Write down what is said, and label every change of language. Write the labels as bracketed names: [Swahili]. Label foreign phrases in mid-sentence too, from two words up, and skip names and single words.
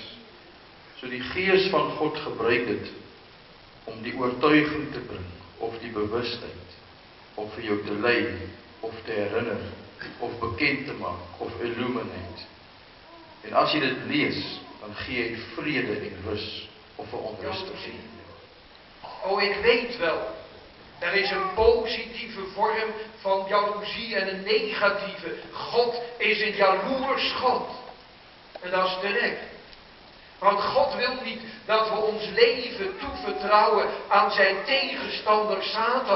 [Afrikaans] So die Gees van God gebruik dit om die oortuiging te bring, of die bewustheid, of vir jou te lei, of te herinner, of bekend te maak, of illuminate. En as jy dit lees, dan gee jy vrede en rus, of 'n onrustige. Oh, [Dutch] ik weet wel. Er is een positieve vorm van jaloezie en een negatieve. God is een jaloers God. En dat is terecht. Want God wil niet dat we ons leven toevertrouwen aan zijn tegenstander Satan.